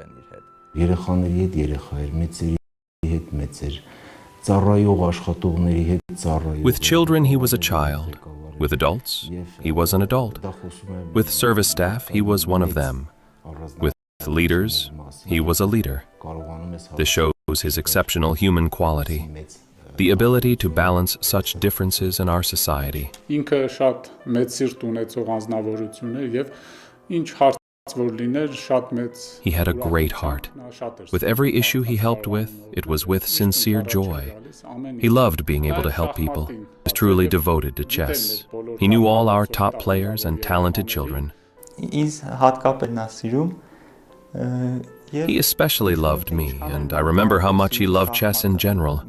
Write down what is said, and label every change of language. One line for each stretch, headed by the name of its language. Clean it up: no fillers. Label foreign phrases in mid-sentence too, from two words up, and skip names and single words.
English: With children, he was a child. With adults, he was an adult. With service staff, he was one of them. With leaders, he was a leader. This shows his exceptional human quality, the ability to balance such differences in our society.
Armenian: Ինքը շատ մեծ սիրտ ունեցող անձնավորություն էր եւ ինչ հարց որ լիներ շատ մեծ.
English: He had a great heart. With every issue he helped with, it was with sincere joy. He loved being able to help people. He was truly devoted to chess. He knew all our top players and talented children. He especially loved me, and I remember how much he loved chess in general.